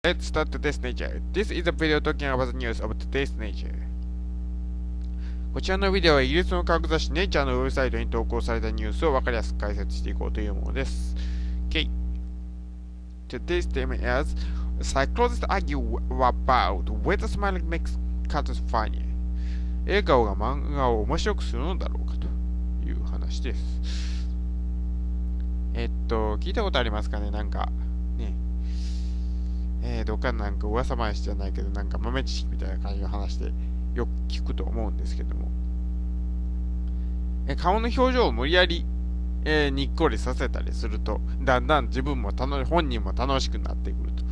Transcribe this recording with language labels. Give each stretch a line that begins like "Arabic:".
English: Let's start today's nature. This is a video talking about the news of today's nature.
Japanese: こちらのビデオはイギリスの科学雑誌ネイチャーのウェブサイトに投稿されたニュースを分かりやすく解説していこうというものです。
English: Okay. Today's theme is Psychologists argue about whether smiling makes cartoons funny.
Japanese: 笑顔が漫画を面白くするのだろうかという話です。聞いたことありますかね、なんかね。どっかのなんか噂話じゃないけど、なんか豆知識みたいな感じの話でよく聞くと思うんですけども、顔の表情を無理やり、にっこりさせたりすると、だんだん自分も本人も楽しくなってくると。